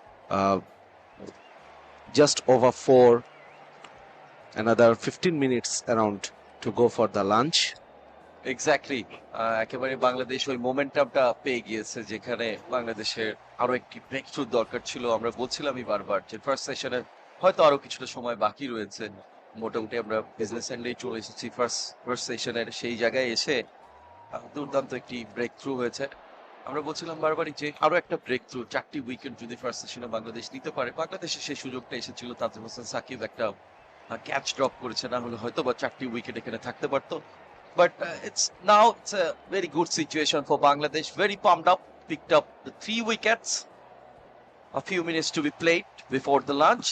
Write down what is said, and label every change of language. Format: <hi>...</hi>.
<en>uh, just over 4, another 15 minutes around to go for the lunch.</en> <bn>Exactly, একেবারে বাংলাদেশ ওই মোমেন্টামটা পেয়ে গিয়েছে যেখানে বাংলাদেশের আরো একটি ব্রেক থ্রু দরকার ছিল। আমরা বলছিলামই বারবার যে ফার্স্ট সেশনে হয়তো আরো কিছুটা সময় বাকি রয়েছে। মোটামুটি আমরা বিজনেস এন্ডেই চলে এসেছি ফার্স্ট সেশনের সেই জায়গায় এসে দুর্দান্ত একটি ব্রেক থ্রু হয়েছে। আমরা বলছিলাম বারবারই যে আরো একটা ব্রেক থ্রু, 4টি উইকেট যদি ফার্স্ট সেশনে বাংলাদেশ নিতে পারে। বাংলাদেশের সেই সুযোগটা এসেছিল, তাজিম হোসেন সাকিব একটা ক্যাচ ড্রপ করেছে, না হলে হয়তো বা 4টি উইকেট এখানে থাকতে পারতো।</bn> <en>But it's a very good situation for Bangladesh. Very pumped up. Picked up the 3 wickets. A few minutes to be played before the lunch.</en>